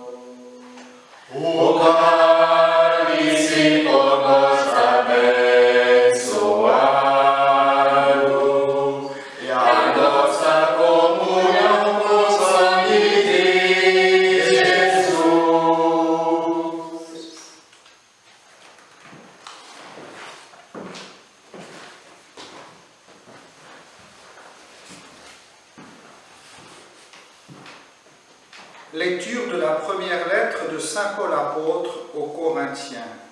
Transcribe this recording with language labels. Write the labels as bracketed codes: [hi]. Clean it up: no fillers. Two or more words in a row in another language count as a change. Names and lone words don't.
[pt] O cálice por nós abençoado e a nossa comunhão com o sangue de Jesus. [fr] Lecture de la première lettre de Saint Paul apôtre aux Corinthiens.